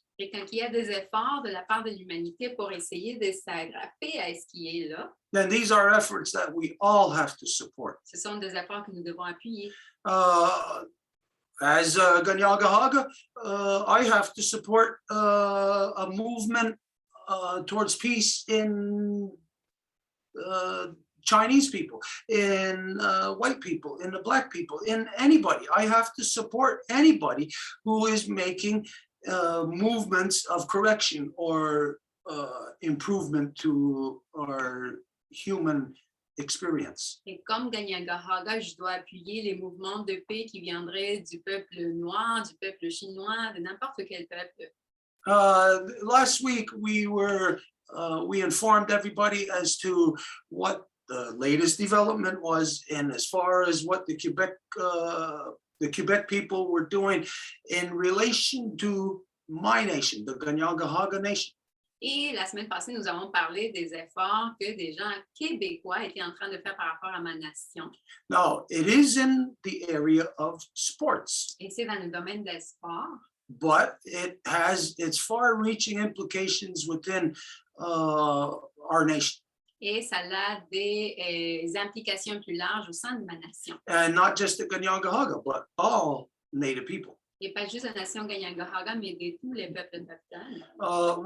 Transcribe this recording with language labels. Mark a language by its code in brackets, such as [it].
[fr] Et quand il y a des efforts de la part de l'humanité pour essayer de s'agrapper à ce qui est là, [en] then these are efforts that we all have to support. [fr] ce sont des efforts que nous devons appuyer. [en] As Ganyagahaga, I have to support a movement towards peace in Chinese people, in white people, in the black people, in anybody. I have to support anybody who is making movements of correction or improvement to our human experience. [fr] Et comme Ganyagahaga, je dois appuyer les mouvements de paix qui viendraient du peuple noir, du peuple chinois, de n'importe quel peuple. [en] Last week we informed everybody as to what the latest development was, and as far as what the Quebec people were doing in relation to my nation, the Ganyagahaga nation. [fr] Et la semaine passée, nous avons parlé des efforts que des gens québécois étaient en train de faire par rapport à ma nation. [en] Now, it is in the area of sports. [fr] Et c'est dans le domaine des sports. [en] But it has its far-reaching implications within our nation. [fr] Et ça a des implications plus larges au sein de ma nation. [en] And not just the Ganyagahaga, but all Native people. [fr] Et pas juste la nation Ganyagahaga, mais de tous les peuples autochtones.